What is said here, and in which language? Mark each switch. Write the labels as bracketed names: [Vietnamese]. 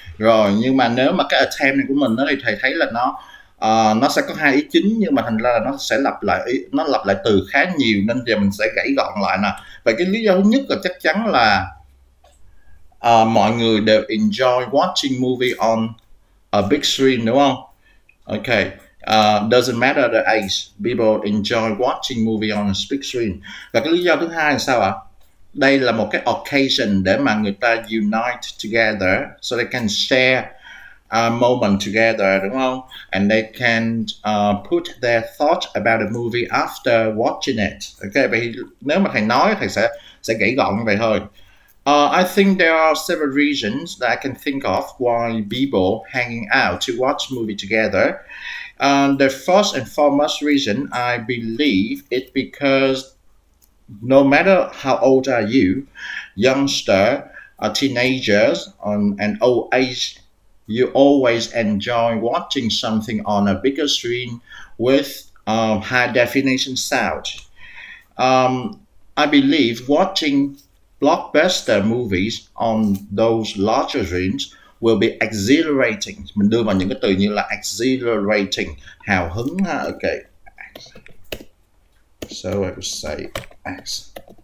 [Vietnamese] Rồi, nhưng mà nếu mà cái attempt này của mình đó thì thầy thấy là nó sẽ có hai ý chính, nhưng mà thành ra là nó sẽ lặp lại từ khá nhiều, nên giờ mình sẽ gãy gọn lại nè. Vậy cái lý do thứ nhất là chắc chắn là mọi người đều [English] enjoy watching movie on a big screen, [Vietnamese] đúng không? [English] Okay. Doesn't matter the age, people enjoy watching movie on a big screen. [Vietnamese] Và cái lý do thứ hai là sao ạ? Đây là một cái occasion để mà người ta [English] unite together, so they can share a moment together, [Vietnamese] đúng không? [English] And they can put their thoughts about the movie after watching it. [Vietnamese] Okay, vậy nếu mà thầy nói, thầy sẽ gãy gọn như vậy thôi. [English] I think there are several reasons that I can think of why people hanging out to watch movie together. The first and foremost reason I believe it's because no matter how old are you, youngster, teenagers, and old age, you always enjoy watching something on a bigger screen with high definition sound. I believe watching blockbuster movies on those larger screens will be exhilarating. [Vietnamese] Mình đưa vào những cái từ như là exhilarating, hào hứng ha. [English] Okay. So I would say exhilarating.